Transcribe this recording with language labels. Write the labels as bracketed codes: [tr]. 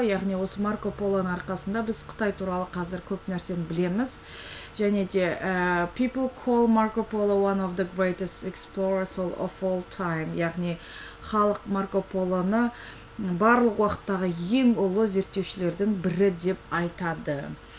[kk] Яғни осы Марко Полоның арқасында біз Қытай туралы қазір көп нәрсені білеміз. Және де [en] people call Marco Polo one of the greatest explorers of all time. [kk] Яғни халық Марко Полоны барлық уақыттағы ең ұлы зерттеушілердің бірі деп айтады.